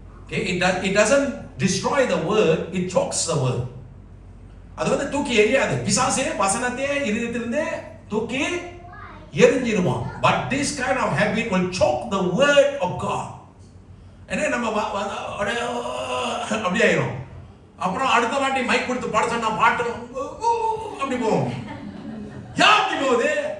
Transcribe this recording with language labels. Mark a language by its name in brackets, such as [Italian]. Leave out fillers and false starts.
[English] It doesn't destroy the word, it chokes the word. [Tamil] அது தூக்கி எறியாது. பிசாசே வசனத்தையே இருதயத்திலிருந்து தூக்கி எரிஞ்சிருவான். [English] But this kind of habit will choke the word of God. [Tamil] என்ன நம்ம அப்படியே ஆயிரும். அப்புறம் அடுத்த வாட்டி மைக் கொடுத்து பாட சொன்னா பாட்டு அப்படி போகும். ஏன் அப்படி போகுது?